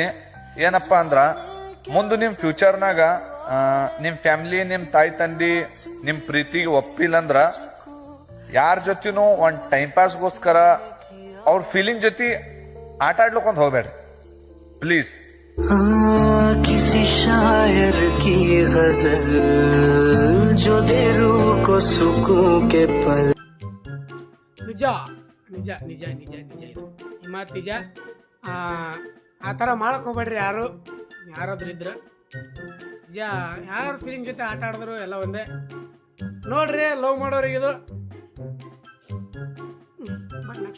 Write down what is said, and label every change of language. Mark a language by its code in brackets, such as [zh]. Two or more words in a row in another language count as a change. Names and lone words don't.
[kn] ಏನಪ್ಪಾ ಅಂದ್ರ, ಮುಂದೆ ನಿಮ್ ಫ್ಯೂಚರ್ನಾಗ ನಿಮ್ ಫ್ಯಾಮಿಲಿ, ನಿಮ್ ತಾಯಿ ತಂದಿ ನಿಮ್ ಪ್ರೀತಿಗೆ ಒಪ್ಪಿಲ್ಲ ಅಂದ್ರ ಯಾರ ಜೊತೆನೂ ಒಂದ್ ಟೈಮ್ ಪಾಸ್ಗೋಸ್ಕರ ಅವ್ರ ಫೀಲಿಂಗ್ ಜೊತೆ ಆಟ ಆಡ್ಲಿಕ್ಕೊಂದು ಹೋಗ್ಬೇಡ್ರಿ ಪ್ಲೀಸ್. [hi] किसी शायर की गजल जो दे रूह को सुकून के पल. [kn] ನಿಜ ನಿಜ ನಿಜ ನಿಜ ನಿಜ ಇದು ಈ ಮಾತು ನಿಜ. ಆ ಥರ ಮಾಡಕ್ ಹೋಗ್ಬೇಡ್ರಿ ಯಾರಾದ್ರೂ ಇದ್ರ. ನಿಜ, ಯಾರ ಫೀಲಿಂಗ್ ಜೊತೆ ಆಟ ಆಡಿದ್ರು ಎಲ್ಲ ಒಂದೇ ನೋಡ್ರಿ. ಲವ್ ಮಾಡೋರಿಗಿದು. ನೆಕ್ಸ್ಟ್